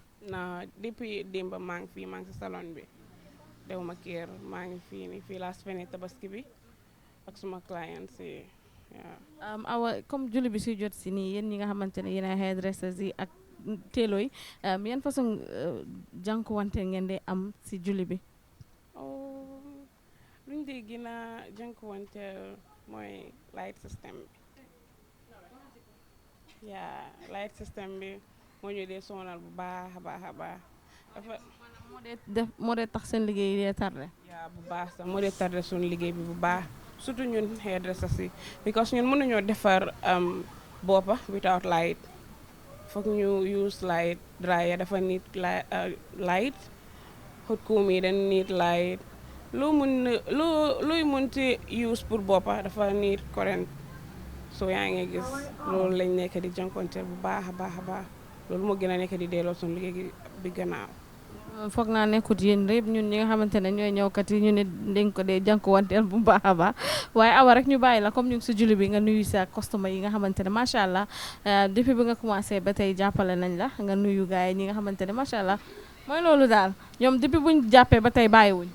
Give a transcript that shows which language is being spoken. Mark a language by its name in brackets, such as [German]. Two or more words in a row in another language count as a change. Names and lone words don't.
[Wolof] non depuis démb maa ngi fii maa ngi si salon bi dewuma kër maa ngi fii ni fii laa spene tabaski bi ak suma clients yi waaw. Awa comme julli bi si jot si nii yéen ñi nga xamante ne yéen ay hairdressers yi ak teelo yi yan façon jànkuwante ngeen di am si julli bi. luñ dee gën a jànkuwante mooy [English] light system [Wolof] bi [English] light system [Wolof] bi moo ñu dee sonal bu baax a baax a baax dafa moo dee tax seen liggéey dee tardé. bu baax sax moo dee tardé suñu liggéey bi bu baax surtout ñun hairdressers yi because ñun mënuñoo defar boppa [English] without light [Wolof] foog ñu [English] use light dryer [Wolof] dafa [English] need light hot comb [Wolof] yi dañ [English] need light [Wolof] looy mënti use pour boppa dafa [English] need current [Wolof] so yaa ngi gis loolu lañ nekk di jànkonteel bu baax a baax a baax loolu moo gën a nekk di delloo suñu liggéey bi gannaaw. foog naa nekkut yéen rek ñun ñi nga xamante ne ñooy ñëwkat yi ñu ne dañ ko dee jànkuwanteel bu baax a baax waaye Awa rek ñu bàyyi la comme ñu ngi si julli bi nga nuyu sa customer yi nga xamante ne [Arabic] macha allah [Wolof] depuis bi nga commencé ba tey jàppale nañ la nga nuyu gars yi ñi nga xamante ne [Arabic] macha allah [Wolof] mooy loolu daal ñoom depuis buñ jàppee ba tey bàyyiwuñ.